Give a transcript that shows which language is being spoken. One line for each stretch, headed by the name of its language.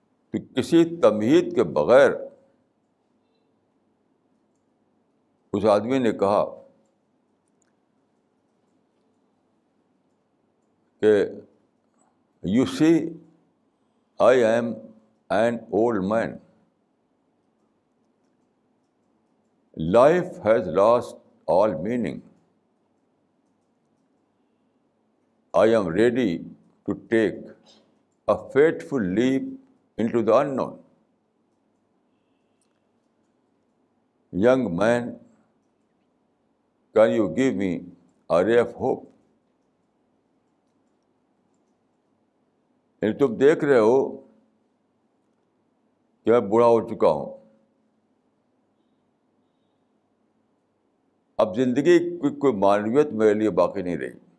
Urdu: تو کسی تمہید کے بغیر اس آدمی نے کہا کہ
English: You see I am an old man. Life has lost all meaning. I am ready to take a fateful leap into the unknown. Young man, can you give me a ray of hope?
Urdu: یعنی تم دیکھ رہے ہو کہ میں بوڑھا ہو چکا ہوں. اب زندگی کی کوئی معنویت میرے لیے باقی نہیں رہی.